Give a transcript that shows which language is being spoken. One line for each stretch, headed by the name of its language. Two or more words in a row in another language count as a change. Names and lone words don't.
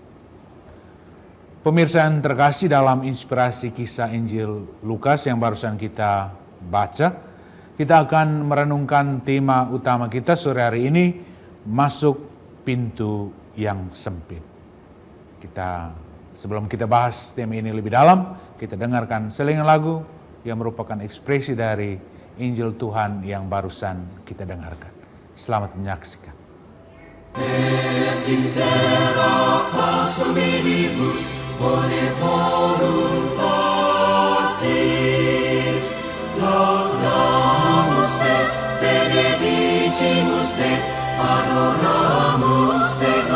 Indonesian: Pemirsa yang terkasih, dalam inspirasi kisah Injil Lukas yang barusan kita baca, kita akan merenungkan tema utama kita sore hari ini, masuk pintu yang sempit. Sebelum kita bahas tema ini lebih dalam, kita dengarkan selingan lagu yang merupakan ekspresi dari Injil Tuhan yang barusan kita dengarkan. Selamat menyaksikan.
Latin: Et intera pars hominibus bone voluntatis laudamus te benedicimus te adoramus te